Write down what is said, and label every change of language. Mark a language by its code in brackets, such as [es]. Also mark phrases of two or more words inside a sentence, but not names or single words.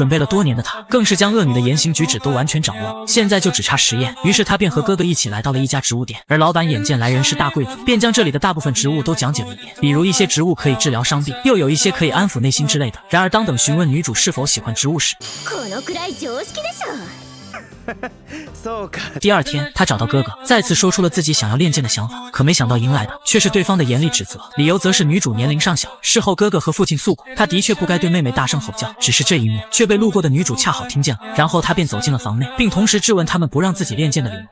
[zh] 准备了多年的他，更是将恶女的言行举止都完全掌握，现在就只差实验。于是他便和哥哥一起来到了一家植物店，而老板眼见来人是大贵族，便将这里的大部分植物都讲解了一遍，比如一些植物可以治疗伤病，又有一些可以安抚内心之类的。然而当等询问女主是否喜欢植物时， [ja] このくらい常識でしょ。 [zh] 第二天，他找到哥哥，再次说出了自己想要练剑的想法，可没想到迎来的却是对方的严厉指责，理由则是女主年龄尚小。事后哥哥和父亲诉过，他的确不该对妹妹大声吼叫，只是这一幕却被路过的女主恰好听见了，然后他便走进了房内，并同时质问他们不让自己练剑的理由。